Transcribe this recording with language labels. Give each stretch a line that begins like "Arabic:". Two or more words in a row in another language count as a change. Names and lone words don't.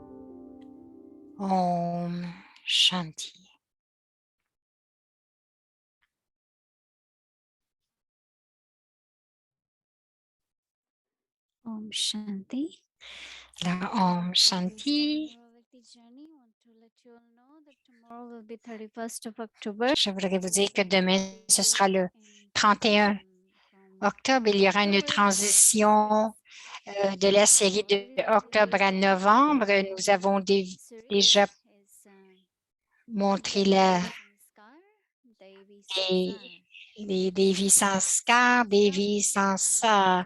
Sanskrit: ॐ शान्ति. ॐ शान्ति. La ॐ शान्ति.
French: Je voudrais vous dire que demain, ce sera le 31 octobre. Il y aura une transition de la série de octobre à novembre. Nous avons déjà montré les Devi Sanskar, Devi Sansar.